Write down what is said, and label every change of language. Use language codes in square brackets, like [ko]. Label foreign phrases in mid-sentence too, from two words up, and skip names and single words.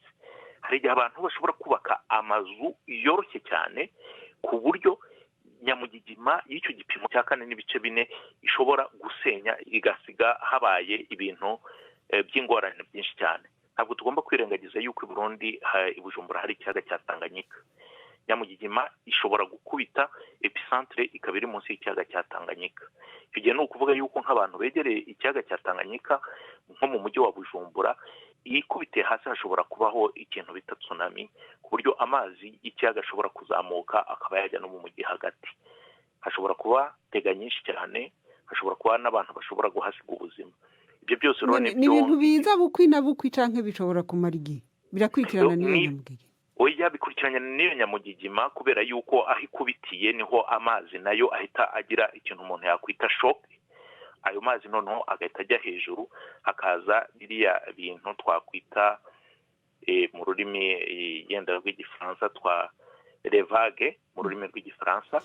[rw] Hari igihe abantu bashobora kubaka amazu yoroshye cyane ku buryo nyamugigima y'icyo gipimo cya 4.4 ishobora gusenya igasiga habaye ibintu by'ingorane byinshi cyane. Ntabwo tugomba kwirengagiza yuko i Burundi i Bujumbura hari ikiyaga cya Tanganyika. Nyamugigima ishobora gukubita epicentre ikaba iri munsi y'ikiyaga cya Tanganyika. Icyo gihe ni ukuvuga yuko nk'abantu begereye ikiyaga cya Tanganyika nko mu mujyi wa Bujumbura, ikubite hasi hashobora kubaho ikintu bita tsunami, ku buryo amazi y'ikiyaga ashobora kuzamuka akaba yajya no mu mujyi hagati. Hashobora kuba tega nyinshi cyane, hashobora kuba n'abantu bashobora guhasiga ubuzima. [rn] Ibyo byose rero ni ibintu biza bukwi na bukwi canke bishobora kumara igihe birakurikirana n'iyo nyamugigima. [rw] Oya, bikurikiranye n'iyo nyamugigima kubera yuko aho ikubitiye niho amazi nayo ahita agira ikintu umuntu yakwita shock. Ayo mazi noneho agahita ajya hejuru, hakaza biriya bintu twakwita mu rurimi yenda rw'igifaransa twa revage mu rurimi rw'igifaransa,